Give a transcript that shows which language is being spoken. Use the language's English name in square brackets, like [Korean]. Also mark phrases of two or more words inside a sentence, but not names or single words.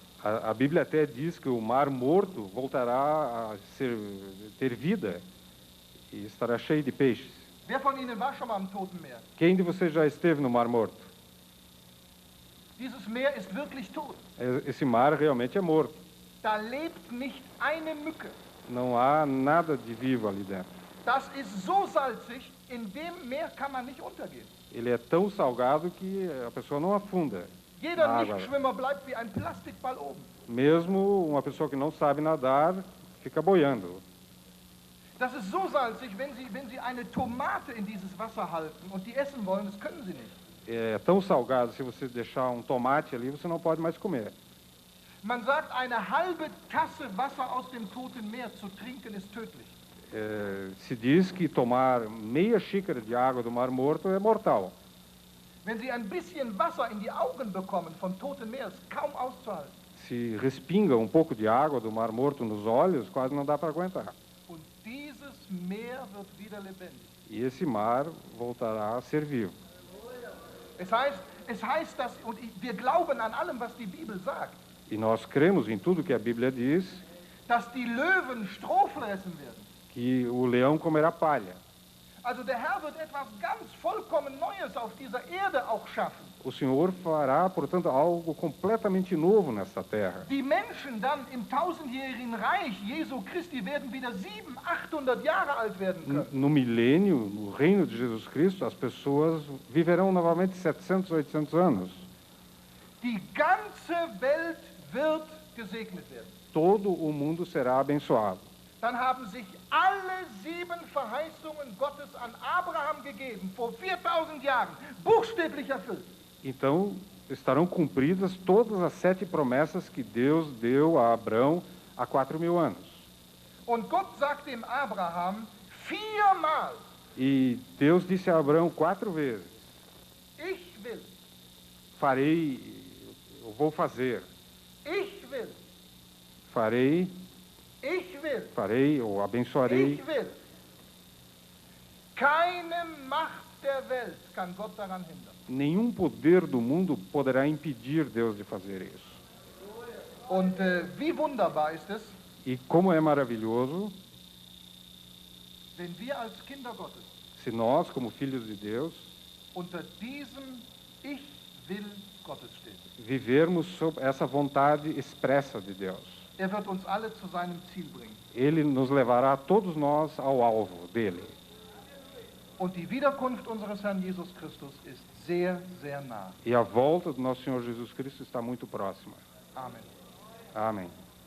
[Portuguese] A Bíblia até diz que o mar morto voltará a ter vida e estará cheio de peixes. [German] Wer von Ihnen war schon mal am Toten Meer? [Portuguese] Quem de vocês já esteve no mar morto? [German] Dieses Meer ist wirklich tot. [Portuguese] Esse mar realmente é morto. [German] Da lebt nicht eine Mücke. [Portuguese] Não há nada de vivo ali dentro. [German] Das ist so salzig, in dem Meer kann man nicht untergehen. [Portuguese] Ele é tão salgado que a pessoa não afunda. [German] Jeder [Portuguese] na água. [German] Nichtschwimmer bleibt wie ein Plastikball oben. [Portuguese] Mesmo uma pessoa que não sabe nadar fica boiando. [German] Das ist so salzig, wenn Sie eine Tomate in dieses Wasser halten und die essen wollen, das können Sie nicht. [Portuguese] É tão salgado, se você deixar um tomate ali, você não pode mais comer. [German] Man sagt, eine halbe Tasse Wasser aus dem Toten Meer zu trinken ist tödlich. [Portuguese] Se diz que tomar meia xícara de água do Mar Morto é mortal. [German] Wenn Sie ein bisschen Wasser in die Augen bekommen vom Toten Meer, ist kaum auszuhalten. [Portuguese] Se respinga um pouco de água do Mar Morto nos olhos, quase não dá para aguentar. [German] Und dieses Meer wird wieder lebendig. [Portuguese] E esse mar voltará a ser vivo. [German] Es heißt, dass, und wir glauben an allem, was die Bibel sagt. [Portuguese] E nós cremos em tudo que a Bíblia diz, [German] dass die Löwen Stroh fressen werden. [Portuguese] que o leão comerá palha. [German] Also der Herr wird etwas ganz vollkommen Neues auf dieser Erde auch schaffen. [Portuguese] O Senhor fará, portanto, algo completamente novo nesta terra. [German] Die Menschen dann im tausendjährigen Reich Jesu Christi werden wieder 700, 800 Jahre alt werden können. [Portuguese] No milênio, no reino de Jesus Cristo, as pessoas viverão novamente 700, 800 anos. [German] Die ganze Welt wird gesegnet werden. [Portuguese] Todo o mundo será abençoado. [German] Dann haben sich alle 7 Verheißungen Gottes an Abraham gegeben, vor 4000 Jahren, buchstäblich erfüllt. [Portuguese] Então, estarão cumpridas todas as 7 promessas que Deus deu a Abrão há 4.000 anos. [German] Und Gott sagt dem Abraham 4-mal, [Portuguese] E Deus disse a Abrão 4 vezes: [German] ich will, [Portuguese] farei, eu vou fazer, [German] ich will, [Portuguese] farei, [German] ich will, [Portuguese] farei ou abençoarei. [German] ich will. Keine Macht der Welt kann Gott daran hindern. [Portuguese] Nenhum poder do mundo poderá impedir Deus de fazer isso. [German] Und wie wunderbar ist es, [Portuguese] E como é maravilhoso [German] wenn wir als Kinder Gottes [Portuguese] se nós, como filhos de Deus, [German] unter diesem Ich will Gottes stehen. [Portuguese] vivermos sob essa vontade expressa de Deus. [German] Er wird uns alle zu seinem Ziel bringen. [Portuguese] Ele nos levará todos nós ao alvo dele. [German] Und die Wiederkunft unseres Herrn Jesus Christus ist sehr, sehr nah. [Portuguese] E a volta do nosso Senhor Jesus Cristo está muito próxima. [German] Amen. [Portuguese] Amém.